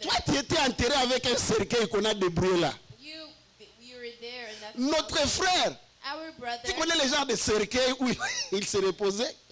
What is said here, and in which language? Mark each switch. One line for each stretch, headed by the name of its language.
French: Toi, tu étais enterré avec un cercueil qu'on a débrouillé là.
English: You were there, and that's
French: Notre frère,
English: our brother.
French: tu connais les genres de cercueil où il se reposait?